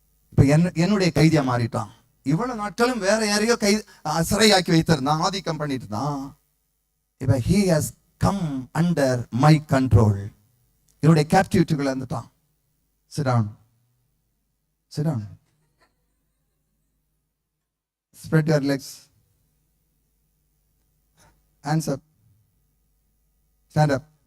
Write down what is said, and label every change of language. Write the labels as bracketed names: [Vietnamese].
[Tamil] இப்ப என்னுடைய கைதியா மாறிட்டான். இவ்வளவு நாட்களும் வேற யாரையோ சிறையாக்கி வைத்திருந்தான், ஆதிக்கம் பண்ணிட்டு இருந்தான். [English] இப்ப he has come under my control. [Tamil] என்னுடைய கேப்டிவிட்டிக்குள்ள இருந்துட்டான். [English] Sit down. Sit down. Spread your legs. Hands up. Stand up.